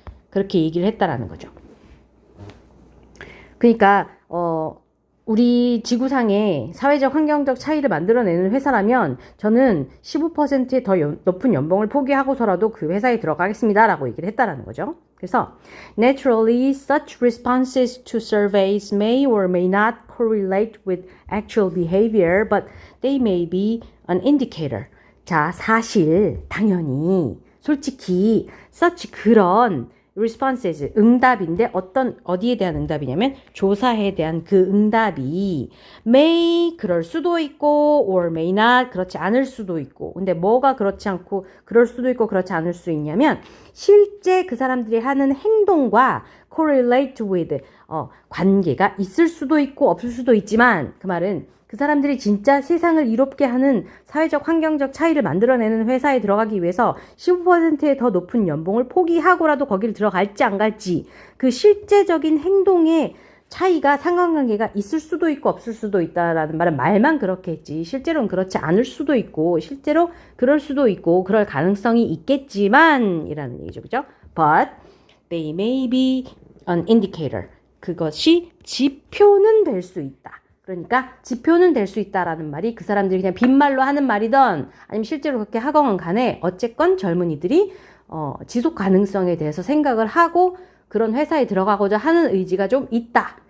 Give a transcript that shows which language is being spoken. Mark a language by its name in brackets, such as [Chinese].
[Korean] 그렇게 얘기를 했다라는 거죠. 그러니까 우리 지구상에 사회적 환경적 차이를 만들어내는 회사라면 저는 15%의 더 높은 연봉을 포기하고서라도 그 회사에 들어가겠습니다 라고 얘기를 했다라는 거죠. [English] 그래서 naturally such responses to surveys may or may not correlate with actual behavior, but they may be an indicator. [Korean] 자, 사실 당연히 솔직히 such 그런 responses, 응답인데 어디에 대한 응답이냐면 조사에 대한 그 응답이 may 그럴 수도 있고 [English] or may not [Korean] 그렇지 않을 수도 있고 근데 뭐가 그렇지 않고 그럴 수도 있고 그렇지 않을 수 있냐면 실제 그 사람들이 하는 행동과 [English] correlate with [Korean] 관계가 있을 수도 있고 없을 수도 있지만 그 말은 그 사람들이 진짜 세상을 이롭게 하는 사회적 환경적 차이를 만들어내는 회사에 들어가기 위해서 15%의 더 높은 연봉을 포기하고라도 거기를 들어갈지 안 갈지 그 실제적인 행동의 차이가 상관관계가 있을 수도 있고 없을 수도 있다라는 말은 말만 그렇게 했지 실제로는 그렇지 않을 수도 있고 실제로 그럴 수도 있고 그럴 가능성이 있겠지만 이라는 얘기죠. 그죠? [English] But they may be an indicator. [Korean] 그것이 지표는 될 수 있다. 그러니까 지표는 될 수 있다라는 말이 그 사람들이 그냥 빈말로 하는 말이든 아니면 실제로 그렇게 하건 간에 어쨌건 젊은이들이 지속 가능성에 대해서 생각을 하고 그런 회사에 들어가고자 하는 의지가 좀 있다.